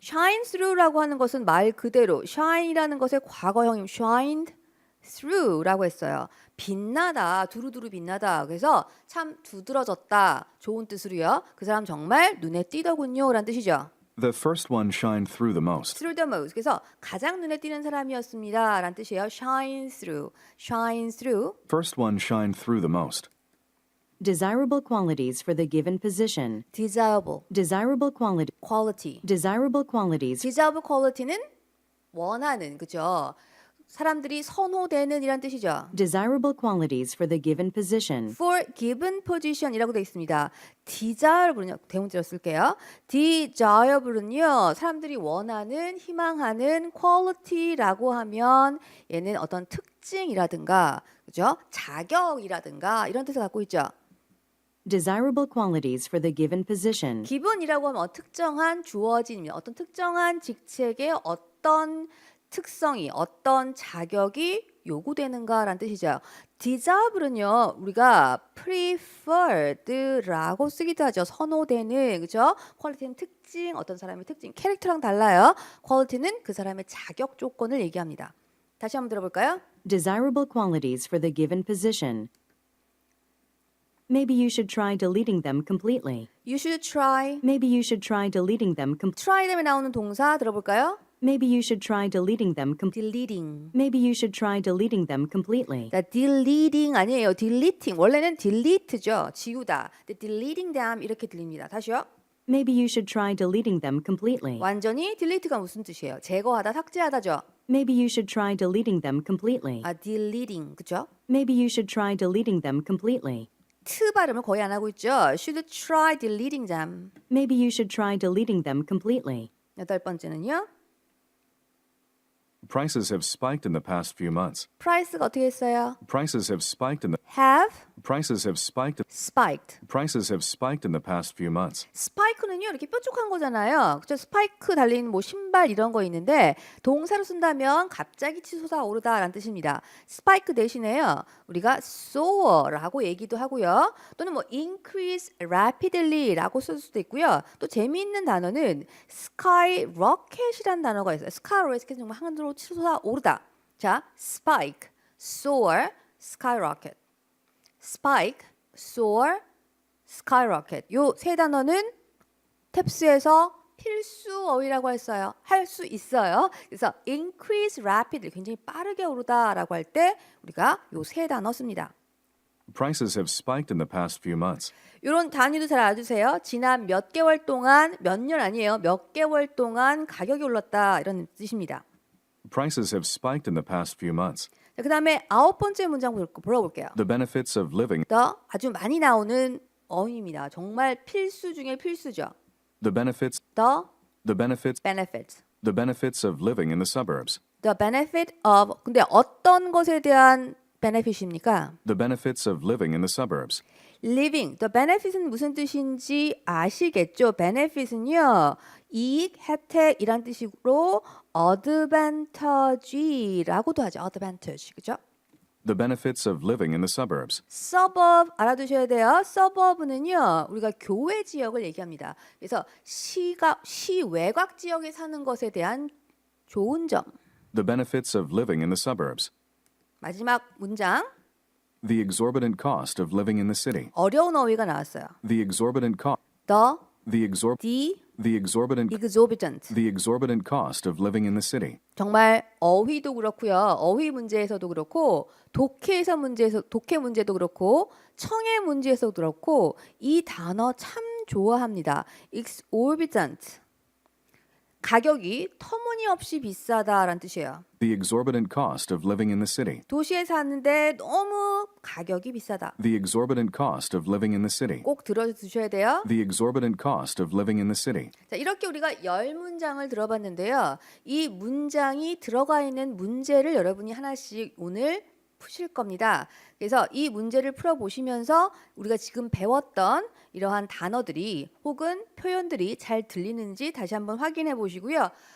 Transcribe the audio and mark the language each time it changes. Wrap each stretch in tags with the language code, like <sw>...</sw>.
<en>shine through</en> <ko>라고 하는 것은 말 그대로 shine이라는 것의 과거형임</ko> <en>shined through</en> <ko>라고 했어요. 빛나다, 두루두루 빛나다. 그래서 참 두드러졌다. 좋은 뜻으로요. 그 사람 정말 눈에 띄더군요. 라는 뜻이죠.</ko> <en>The first one shined through the most. through the most.</en> <ko>그래서 가장 눈에 띄는 사람이었습니다. 라는 뜻이에요.</ko> <en>shine through. shine through. First one shined through the most. Desirable qualities for the given position. desirable. Desirable quality. Desirable qualities. desirable quality</en> <ko>는 원하는, 그죠? 사람들이 선호되는 이란 뜻이죠.</ko> <en>Desirable qualities for the given position. for given position</en> <ko>이라고 되어 있습니다. desirable은요. 대문자로 쓸게요. desirable은요. 사람들이 원하는, 희망하는 quality라고 하면 얘는 어떤 특징이라든가 그죠? 자격이라든가 이런 뜻을 갖고 있죠.</ko> <en>Desirable qualities for the given position.</en> <ko>기본이라고 하면 특정한 주어진 어떤 특정한 직책의 어떤 특성이 어떤 자격이 요구되는가라는 뜻이죠. desirable은요. 우리가 preferred라고 쓰기도 하죠. 선호되는 그죠? 퀄리티는 특징, 어떤 사람의 특징, 캐릭터랑 달라요. 퀄리티는 그 사람의 자격 조건을 얘기합니다. 다시 한번 들어볼까요?</ko> <en>Desirable qualities for the given position. Maybe you should try deleting them completely. You should try. Maybe you should try deleting them</en> <ko>try 다음에 나오는 동사 들어볼까요?</ko> <en>Maybe you should try deleting them deleting. Maybe you should try deleting them completely.</en> <ko>그러니까 deleting 아니에요. deleting. 원래는 delete죠. 지우다. 근데 deleting them 이렇게 들립니다. 다시요.</ko> <en>Maybe you should try deleting them completely.</en> <ko>완전히 delete가 무슨 뜻이에요? 제거하다, 삭제하다죠.</ko> <en>Maybe you should try deleting them completely.</en> <ko>아, deleting. 그죠?</ko> <en>Maybe you should try deleting them completely.</en> <ko>트 발음을 거의 안 하고 있죠.</ko> <en>Should try deleting them. Maybe you should try deleting them completely.</en> <ko>여덟 번째는요.</ko> <en>Prices have spiked in the past few months.</en> <ko>price가 어떻게 했어요?</ko> <en>Prices have spiked in the have prices have spiked spiked. prices have spiked in the past few months.</en> <ko>스파이크는요 이렇게 뾰족한 거잖아요. 그죠? 스파이크 달린 뭐 신발 이런 거 있는데 동사로 쓴다면 갑자기 치솟아오르다라는 뜻입니다. 스파이크 대신에요 우리가 soar라고 얘기도 하고요. 또는 뭐</ko> <en>increase rapidly</en> <ko>라고 쓸 수도 있고요. 또 재미있는 단어는 skyrocket이라는 단어가 있어요. skyrocket 정말 하늘로 치솟아오르다. 자, spike, soar, skyrocket. spike, soar, skyrocket. 요 세 단어는 탭스에서 필수 어휘라고 했어요. 할 수 있어요. 그래서</ko> <en>increase rapidly</en> <ko>굉장히 빠르게 오르다라고 할 때 우리가 요 세 단어 씁니다.</ko> <en>Prices have spiked in the past few months.</en> <ko>이런 단위도 잘 알아두세요. 지난 몇 개월 동안 몇 년 아니에요. 몇 개월 동안 가격이 올랐다 이런 뜻입니다.</ko> <en>Prices have spiked in the past few months.</en> <ko>자, 그다음에 아홉 번째 문장 볼게요.</ko> <en>The benefits of living</en> <ko>더 아주 많이 나오는 어휘입니다. 정말 필수 중에 필수죠.</ko> <en>the benefits The benefits of living in the suburbs. the benefit of</en> <ko>근데 어떤 것에 대한 benefit입니까?</ko> <en>The benefits of living in the suburbs.</en> <ko>living, the benefit은 무슨 뜻인지 아시겠죠? benefit은요, 이익, 혜택이란 뜻으로 advantage라고도 하죠. advantage, 그죠?</ko> <en>The benefits of living in the suburbs.</en> <ko>suburb 알아두셔야 돼요. suburb는요, 우리가 교외 지역을 얘기합니다. 그래서 시 외곽 지역에 사는 것에 대한 좋은 점.</ko> <en>The benefits of living in the suburbs.</en> <ko>마지막 문장.</ko> <en>The exorbitant cost of living in the city.</en> <ko>어려운 어휘가 나왔어요.</ko> <en>The exorbitant cost. the The exorbitant cost of living in the city.</en> <ko>정말 어휘도 그렇고요. 어휘 문제에서도 그렇고 독해 문제도 그렇고 청해 문제에서도 그렇고 이 단어 참 좋아합니다.</ko> <en>exorbitant.</en> <ko>가격이 터무니없이 비싸다라는 뜻이에요.</ko> <en>The exorbitant cost of living in the city.</en> <ko>도시에 사는데 너무 가격이 비싸다.</ko> <en>The exorbitant cost of living in the city.</en> <ko>꼭 들어두셔야 돼요.</ko> <en>The exorbitant cost of living in the city.</en> <ko>자, 이렇게 우리가 10문장을 들어봤는데요. 이 문장이 들어가 있는 문제를 여러분이 하나씩 오늘 푸실 겁니다. 그래서 이 문제를 풀어보시면서 우리가 지금 배웠던 이러한 단어들이 혹은 표현들이 잘 들리는지 다시 한번 확인해 보시고요.</ko>